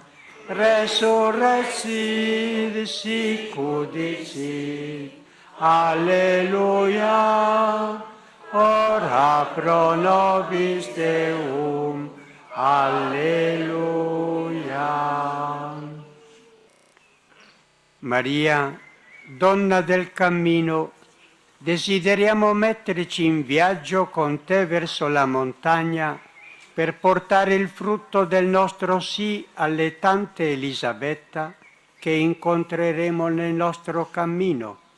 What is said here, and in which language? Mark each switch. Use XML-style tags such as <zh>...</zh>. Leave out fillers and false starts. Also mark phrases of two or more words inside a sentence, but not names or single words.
<la>Resurrexit sicudicit, alleluia. Ora pro nobis Deus. Alleluia.</la> <it>Maria, donna del cammino, desideriamo metterci in viaggio con te verso la montagna per portare il frutto del nostro sì alle tante Elisabetta che incontreremo nel nostro cammino.</it>